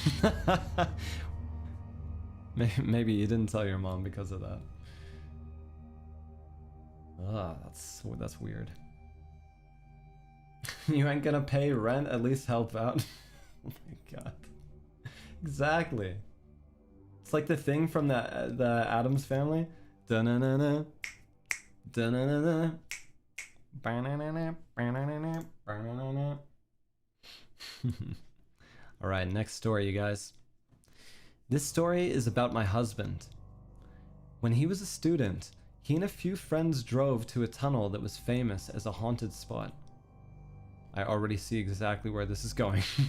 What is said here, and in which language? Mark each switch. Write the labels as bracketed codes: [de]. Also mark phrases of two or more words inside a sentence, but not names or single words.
[en] Maybe you didn't tell your mom because of that. Ah, that's weird. You ain't gonna pay rent, at least help out. Oh my god. Exactly. It's like the thing from the Addams Family. Da-na-na-na. Da-na-na-na. Ba-na-na-na. Ba-na-na-na. Ba-na-na-na. Alright, next story, you guys. This story is about my husband. When he was a student, He and a few friends drove to a tunnel that was famous as a haunted spot. I already see exactly where this is going.